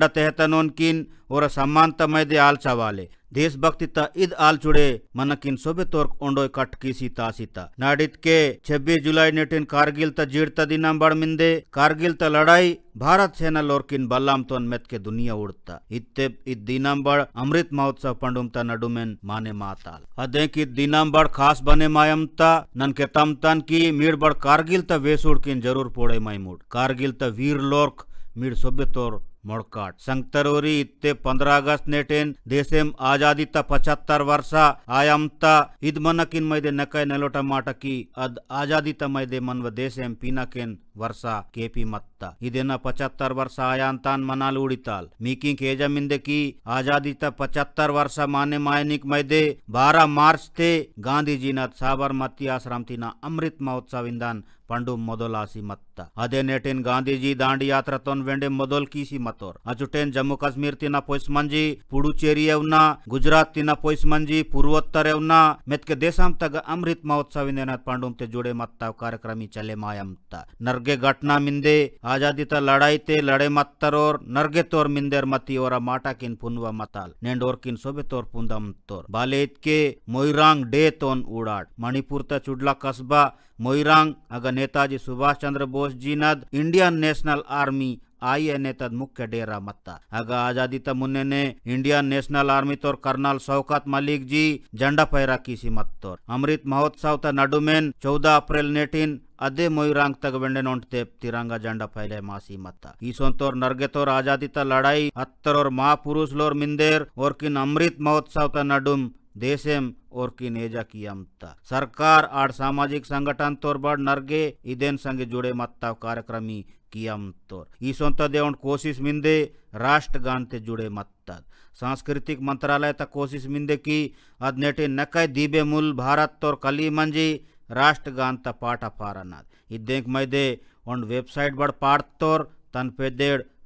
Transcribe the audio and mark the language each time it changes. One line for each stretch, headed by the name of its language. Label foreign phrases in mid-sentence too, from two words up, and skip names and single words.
Gondi: तेहतनोन किन और सम्मान तमैदे आलचावाले देशभक्ति त इद आल चुड़े मनकिन सोबे तोर्क ओंडोय कट कीसी तासीता नाडित के 26 जुलाई नेटिन कारगिल त जीड़ता दिनम बड़ मिंदे कारगिल त लड़ाई भारत सेना लोरकिन बल्लाम तोन मेत के दुनिया उड़ता इत्ते इत दिनम बड़ अमृत महोत्सव पंडुमता नडुमेन माने माताल अदें की दिनम बड़ खास बने मायमता नन के तमतन की मीड़ बड़ कारगिल त वेसुड़ किन जरूर पोड़े मायमुड़ कारगिल त वीर लोर्क मीड़ सोबे तोर मोड़काट संगतरोरी इत्ते 15 अगस्त नेटेन देशेम आजादी त 75 वर्ष आयमता इद मनकिन मैदे नकय नेलोटा माटकी अद आजादी त मैदे मनव देशेम पीनाकेन वर्षा केपी मत्ता इदेना 75 वर्ष आयांतान मनाल उड़िताल मीकिंग केजा मिंदे की आजादी त 75 वर्ष माने मायनिक मैदे 12 मार्च ते गांधी जी न साबरमती आश्रम तीना अमृत महोत्सव इंदान पंडु मोदोलासी मत्ता अदे नेटेन गांधी जी दांडी यात्रा तोन वेंडे मोदोल कीसी मतोर अचुटेन जम्मू कश्मीर तीना पोइस मंजी पुडुचेरी एवना गुजरात तीना पोइस मंजी पूर्वोत्तर एवना मेत के देशम तग अमृत महोत्सव इंदेना पंडुम ते जुड़े मत्ता कार्यक्रमी चले मायमता नरगे घटना मिंदे आजादी त लड़ाई ते लड़े मत्तरोर नरगे तोर मिंदेर मती ओरा माटा किन पुनवा मताल नेंडोर किन सोबे तोर पुंदम तोर बालेत के मोइरांग डे तोन उड़ाट मणिपुर त चुडला कस्बा मोइरांग अगर नेताजी सुभाष चंद्र बोस जी नद इंडियन नेशनल आर्मी INA तद मुख्य डेरा मत्ता अगर आजादी त मुन्ने ने इंडियन नेशनल आर्मी तोर कर्नल शौकत मलिक जी झंडा फहरा कीसी मत्तोर अमृत महोत्सव त नडुमेन 14 अप्रैल नेटिन अदे मोइरांग तक वेंडे नोंटते तिरंगा झंडा फैले मासी मत्ता ईसोन तोर नरगे तोर आजादी त लड़ाई अत्तर और महापुरुष लोर मिंदेर और किन अमृत महोत्सव त नडुम देशेम और की नेजा कियमता सरकार आड़
Hindi: सामाजिक संगठन
Gondi: तोर बड़ नरगे इदेन संगे जुड़े मत्ता कार्यक्रमी कियम तोर ईसों देवंड कोशिश मिंदे राष्ट्रगान ते जुड़े मत्ता
Hindi: सांस्कृतिक मंत्रालय
Gondi: तक कोशिश मिंदे की अदनेटे नकय दीबे मूल भारत तोर कली मंजी राष्ट्रगान त पाटा पारनाद इदेंक मैदे उन वेबसाइट बड़ पाट तोर तन पेदेड़